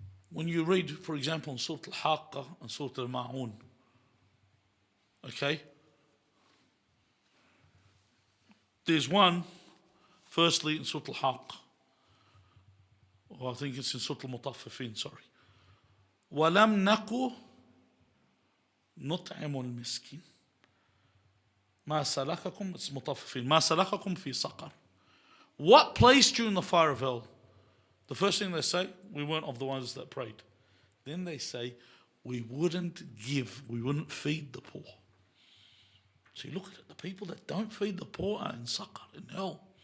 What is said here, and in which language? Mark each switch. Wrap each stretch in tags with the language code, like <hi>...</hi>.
<en>When you read, for example, in Surah Al-Haqqa and Surah Al-Ma'un. Okay? There's one, firstly, in Surah Al-Haqqa. Or I think it's in Surah Al-Mutaffifin, sorry.</en> <ar>وَلَمْ نَكُ نُطْعِمُ الْمِسْكِينَ مَا سَلَكَكُمْ,</ar> <en>it's Mutaffifin,</en> <ar>مَا سَلَكَكُمْ فِي سَقَرٍ.</ar> <en>What placed you in the fire of hell? The first thing they say, we weren't of the ones that prayed. Then they say, we wouldn't feed the poor. So you look at it, the people that don't feed the poor are in Saqar, in hell.</en>